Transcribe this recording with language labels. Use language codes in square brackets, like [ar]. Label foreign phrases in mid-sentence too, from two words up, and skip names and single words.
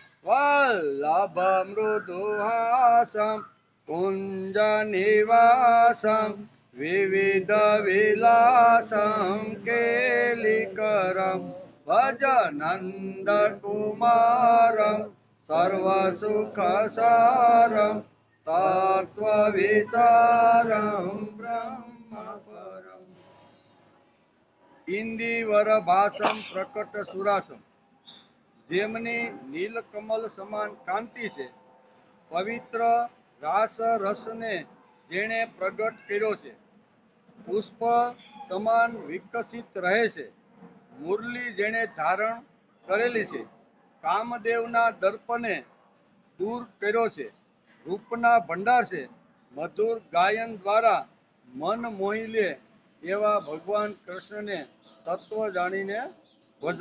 [sa] वल्लभमृदुहासं कुञ्जनिवासं विविधविलासं केलिकरं भजनन्दकुमारं सर्वसुखसारं तत्त्वविचारं ब्रह्मपरम्। इन्दिवरभासम प्रकट सुरासम, [gu] જેમની નીલકમલ સમાન કાંતિ છે, પવિત્ર રાસ રસને જેણે પ્રગટ કર્યો છે, પુષ્પ સમાન વિકસિત રહે છે, મુરલી જેણે ધારણ કરેલી છે, કામદેવના દર્પને દૂર કર્યો છે, રૂપના ભંડાર છે, મધુર ગાયન દ્વારા મન મોહી લે એવા ભગવાન કૃષ્ણને તત્વ જાણીને ભજો.